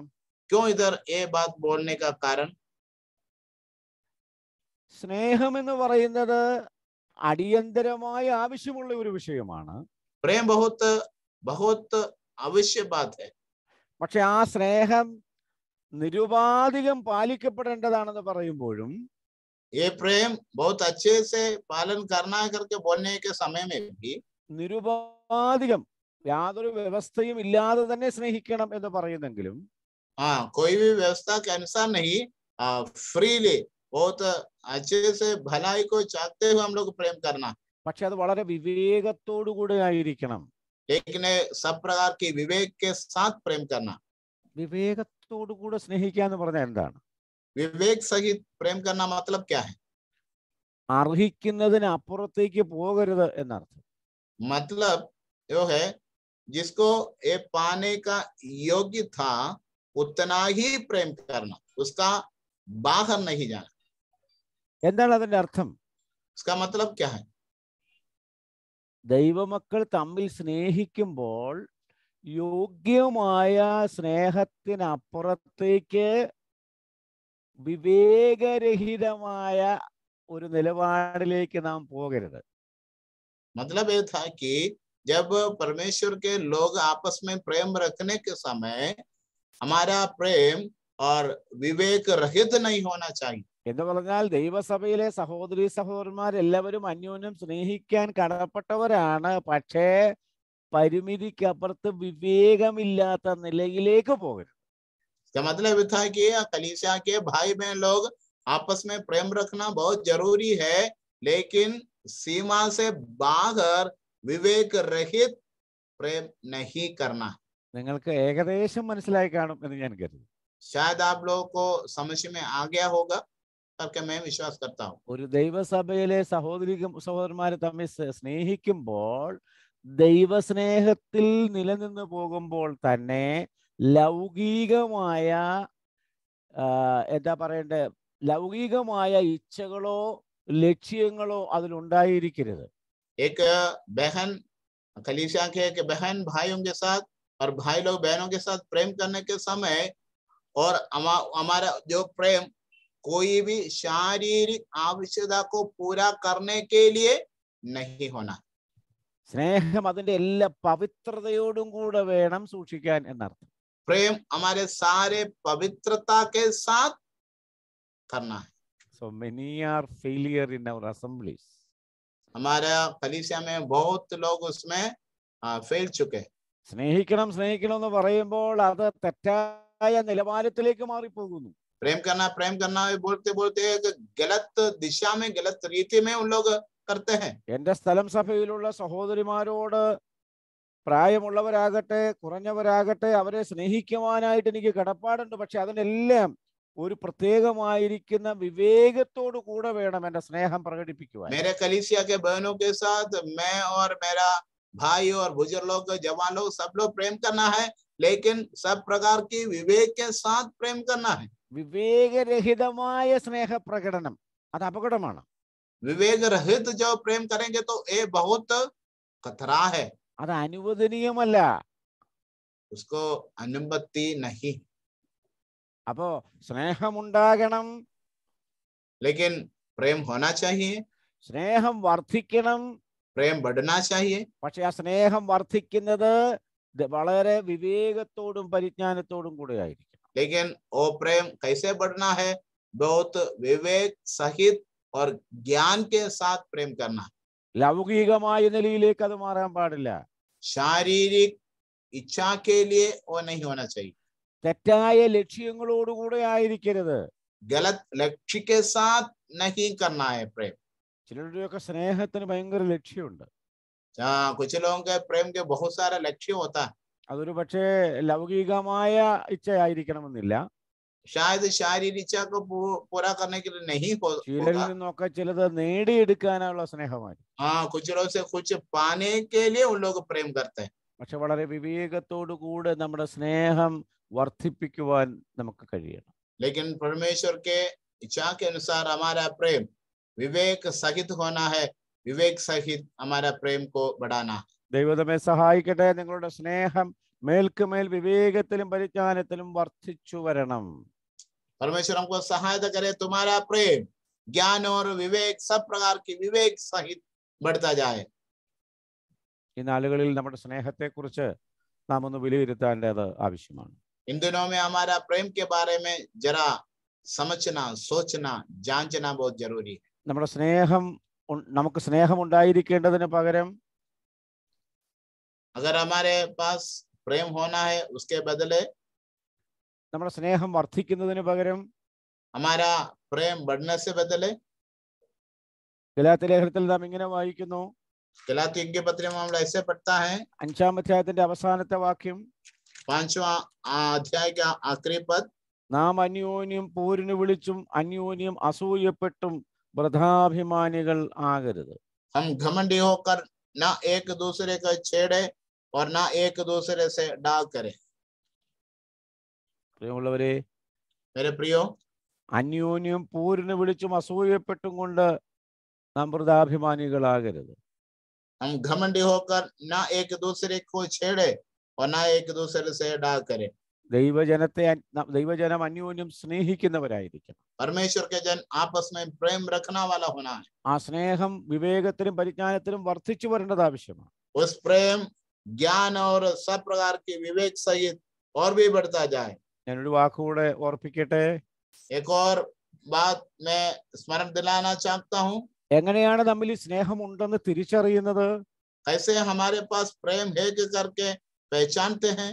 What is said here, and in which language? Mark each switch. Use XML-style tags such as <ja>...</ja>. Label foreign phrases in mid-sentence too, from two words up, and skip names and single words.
<hi>क्यों इधर ये बात बोलने का कारण?</hi> <ml>സ്നേഹം എന്ന് പറയുന്നത് അടിയന്തരമായി ആവശ്യമുള്ള ഒരു വിഷയമാണ്.</ml> <hi>प्रेम बहुत बहुत आवश्यक बात है।</hi> <ml>പക്ഷെ ആ സ്നേഹം നിരുപാധികം പാലിക്കപ്പെടേണ്ടതാണെന്ന് പറയുമ്പോഴും,</ml> <hi>ये प्रेम बहुत अच्छे से पालन करना करके बोलने के समय में भी</hi> <ml>നിരുപാധികം യാതൊരു വ്യവസ്ഥയും ഇല്ലാതെ തന്നെ സ്നേഹിക്കണം എന്ന് പറയുന്നെങ്കിലും,</ml> <hi>हाँ, कोई भी व्यवस्था के अनुसार नहीं, फ्रीली बहुत अच्छे से भलाई को चाहते हुए हम लोग प्रेम करना,</hi> <ml>പക്ഷെ അത് വളരെ വിവേകത്തോടു കൂടെ ആയിരിക്കണം.</ml> <hi>लेकिन सब प्रकार की विवेक के साथ प्रेम करना।</hi> <ml>വിവേകത്തോടു കൂടെ സ്നേഹിക്കുക എന്ന് പറഞ്ഞാൽ എന്താണ്?</ml> <hi>विवेक सहित प्रेम करना मतलब क्या है?</hi> <ml>അർഹിക്കുന്നതിന് അപ്പുറത്തേക്ക് പോകരുത് എന്നർത്ഥം.</ml> <hi>मतलब यो है जिसको ये पाने का योग्य था उतना ही प्रेम करना, उसका बाहर नहीं जाना।</hi> <ml>എന്താണ് അതിന്റെ അർത്ഥം?</ml> <hi>इसका मतलब क्या है?</hi> <ml>ദൈവമക്കൾ തമ്മിൽ സ്നേഹിക്കുമ്പോൾ യോഗ്യമായ സ്നേഹത്തിനപ്പുറത്തേക്ക് വിവേകരഹിതമായ ഒരു നിലപാടിലേക്ക് നാം പോകരുത്.</ml> <hi>मतलब ये था कि जब परमेश्वर के लोग आपस में प्रेम रखने के समय हमारा प्रेम और विवेक रहित नहीं होना चाहिए।</hi> <ml>എന്ന് പറഞ്ഞാൽ ദൈവസഭയിലെ സഹോദരി സഹോദരന്മാരെല്ലാവരും അന്യോന്യം സ്നേഹിക്കാൻ കടപ്പെട്ടവരാണ്. പക്ഷേ പരിമിതിക്കപ്പുറത്ത് വിവേകമില്ലാത്ത നിലയിലേക്ക് പോകരുത്.</ml> <hi>इसका मतलब ये था कि कलीसिया के भाई बहन लोग आपस में प्रेम रखना बहुत जरूरी है, लेकिन सीमा से बाहर विवेक रहित प्रेम नहीं करना।</hi> <ml>നിങ്ങൾക്ക് ഏകദേശം മനസ്സിലായി കാണും എന്ന് ഞാൻ കരുതുന്നു.</ml> <hi>शायद आप लोगों को समझ में आ गया होगा करके मैं विश्वास करता हूँ.</hi> <ml>ഒരു ദൈവസഭയിലെ സഹോദരന്മാരെ തമ്മിൽ സ്നേഹിക്കുമ്പോൾ ദൈവസ്നേഹത്തിൽ നിലനിന്ന് പോകുമ്പോൾ തന്നെ ലൗകികമായ എന്താ പറയണ്ടേ, ലൗകികമായ ഇച്ഛകളോ ലക്ഷ്യങ്ങളോ അതിലുണ്ടായിരിക്കരുത്.</ml> <hi>एक बहन कलीसिया के एक बहन भाइयों के साथ और भाई लोग बहनों के साथ प्रेम करने के समय और हमारा जो प्रेम कोई भी शारीरिक आवश्यकता को पूरा करने के लिए नहीं होना.</hi> <ml>സ്നേഹം അതിന്റെ എല്ലാ പവിത്രതയോടും കൂടെ വേണം സൂക്ഷിക്കാൻ എന്നർത്ഥം.</ml> <hi>प्रेम हमारे सारे पवित्रता के साथ करना है.</hi> <en>So many are failure in our assemblies.</en> <hi>हमारा कलीसिया में बहुत लोग उसमें फेल चुके.</hi> <ml>സ്നേഹിക്കണം സ്നേഹിക്കണം എന്ന് പറയുമ്പോൾ അത് തെറ്റായ നിലവാരത്തിലേക്ക് മാറിപ്പോകുന്നു.</ml> <hi>प्रेम करना बोलते बोलते गलत दिशा में गलत रीति में उन लोग करते हैं.</hi> <ml>എന്റെ സ്ഥലം സഭയിലുള്ള സഹോദരിമാരോട് പ്രായമുള്ളവരാകട്ടെ കുറഞ്ഞവരാകട്ടെ അവരെ സ്നേഹിക്കുവാനായിട്ട് എനിക്ക് കടപ്പാടുണ്ട്. പക്ഷെ അതിനെല്ലാം ഒരു പ്രത്യേകമായിരിക്കുന്ന വിവേകത്തോടു കൂടെ വേണം എന്റെ സ്നേഹം പ്രകടിപ്പിക്കുവാൻ.</ml> <hi>मेरे कलीसिया के बहनों के साथ मैं और मेरा भाई और बुजुर्ग लोग जवान लोग सब लोग प्रेम करना है, लेकिन सब प्रकार की विवेक के साथ प्रेम करना है.</hi> <ml>വിവേകരഹിതമായ സ്നേഹപ്രകടനം അത് അപകടമാണ്.</ml> <hi>विवेक रहित जो प्रेम करेंगे तो ये बहुत खतरा है.</hi> <ml>അത് അനുവദനീയമല്ല.</ml> <hi>उसको अनुमति नहीं.</hi> <ml>അപ്പോ സ്നേഹമുണ്ടാകണം,</ml> <hi>लेकिन प्रेम होना चाहिए.</hi> <ml>സ്നേഹം വർദ്ധിക്കണം.</ml> <hi>प्रेम बढ़ना चाहिए.</hi> <ml>പക്ഷെ ആ സ്നേഹം വർദ്ധിക്കുന്നത് വളരെ വിവേകത്തോടും പരിജ്ഞാനത്തോടും കൂടെ ആയിരിക്കും.</ml> <hi>लेकिन वो प्रेम कैसे बढ़ना है? बहुत विवेक सहित और ज्ञान के साथ प्रेम करना.</hi> <ml>ലൗകികമായ നിലയിലേക്ക് അത് മാറാൻ പാടില്ല.</ml> <hi>शारीरिक इच्छा के लिए वो नहीं होना चाहिए.</hi> <ml>തെറ്റായ ലക്ഷ്യങ്ങളോടുകൂടെ ആയിരിക്കരുത്.</ml> <hi>गलत लक्ष्य के साथ नहीं करना है प्रेम.</hi> <ml>ചിലരുടെയൊക്കെ സ്നേഹത്തിന് ഭയങ്കര ലക്ഷ്യമുണ്ട്.</ml> <hi>कुछ लोगों के प्रेम के बहुत सारा लक्ष्य होता है.</hi> <ml>അതൊരു പക്ഷേ ലൗകികമായ ഇച്ഛയായിരിക്കണമെന്നില്ല.</ml> <hi>शायद शारीरिक इच्छा को पूरा करने के लिए नहीं</hi> <ml>ചിലരിൽ നിന്നൊക്കെ ചിലത് നേടിയെടുക്കാനുള്ള സ്നേഹമായി.</ml> <hi>हाँ, कुछ लोग से कुछ पाने के लिए उन लोग प्रेम करते हैं.</hi> <ml>പക്ഷെ വളരെ വിവേകത്തോടു കൂടെ നമ്മുടെ സ്നേഹം വർദ്ധിപ്പിക്കുവാൻ നമുക്ക് കഴിയണം.</ml> <hi>लेकिन परमेश्वर के इच्छा के अनुसार हमारा प्रेम विवेक सहित होना है. विवेक सहित हमारा प्रेम को बढ़ाना.</hi> <ml>ദൈവമേ സഹായിക്കട്ടെ. നിങ്ങളുടെ സ്നേഹം മേൽക്കുമേൽ വിവേകത്തിലും പരിജ്ഞാനത്തിലും വർദ്ധിച്ചു വരണം.</ml> <hi>परमेश्वर हमको सहायता करे. तुम्हारा प्रेम ज्ञान और विवेक सब प्रकार की विवेक सहित बढ़ता जाए.</hi> <ml>ഈ നാളുകളിൽ നമ്മുടെ സ്നേഹത്തെക്കുറിച്ച് നാം ഒന്ന് വിലയിരുത്തേണ്ടത് ആവശ്യമാണ്.</ml> <hi>इन दिनों में हमारा प्रेम के बारे में जरा समझना, सोचना, जांचना बहुत जरूरी है.</hi> <ml>നമ്മുടെ നമുക്ക് സ്നേഹം ഉണ്ടായിരിക്കേണ്ടതിന് പകരം</ml> <hi>अगर हमारे पास प्रेम होना है, उसके बदले</hi> <ml>നമ്മുടെ സ്നേഹം വർദ്ധിക്കുന്നതിന് പകരം</ml> <hi>हमारा प्रेम बढ़ने से बदले</hi> <ml>ഗലാത്യ ലേഖനത്തിൽ നാം ഇങ്ങനെ വായിക്കുന്നു.</ml> <hi>गलातियों के पत्र में हम ऐसे पढ़ता है,</hi> <ml>5-ാം അധ്യായത്തിന്റെ അവസാനത്തെ വാക്യം,</ml> <hi>5वां अध्याय का आखिरी पद,</hi> <ml>നാം അന്യോന്യം പോരിന് വിളിച്ചും അന്യോന്യം അസൂയപ്പെട്ടും വൃഥാഭിമാനികൾ ആകരുത്.</ml> <hi>हम घमंडी होकर ना एक दूसरे को छेड़े और ना एक दूसरे से डाग करे.</hi> <ml>പ്രിയമുള്ളവരെ,</ml> <hi>मेरे प्रियो,</hi> <ml>അന്യോന്യം പോരിന് വിളിച്ചും അസൂയപ്പെട്ടും കൊണ്ട് നാം വൃഥാഭിമാനികളാകരുത്.</ml> <hi>हम घमंडी होकर ना एक दूसरे को छेड़े और ना एक दूसरे से डाग करे.</hi> <ml>ദൈവജനം അന്യോന്യം സ്നേഹിക്കുന്നവരായിരിക്കണം.</ml> <hi>परमेश्वर के जन आपस में प्रेम रखना वाला होना है.</hi> <ml>ആ സ്നേഹം വിവേകത്തിലും പരിജ്ഞാനത്തിലും വർദ്ധിച്ചു വരേണ്ടത് ആവശ്യമാണ്.</ml> <hi>उस प्रेम ज्ञान और सब प्रकार की विवेक सहित और भी बढ़ता जाए.</hi> <ml>ഞാനൊരു വാക്കുകൂടെ ഓർപ്പിക്കട്ടെ.</ml> <hi>एक और बात मैं स्मरण दिलाना चाहता हूँ.</hi> <ml>എങ്ങനെയാണ് നമ്മിൽ സ്നേഹം ഉണ്ടെന്ന് തിരിച്ചറിയുന്നത്?</ml> <hi>कैसे हमारे पास प्रेम है करके पहचानते हैं.</hi>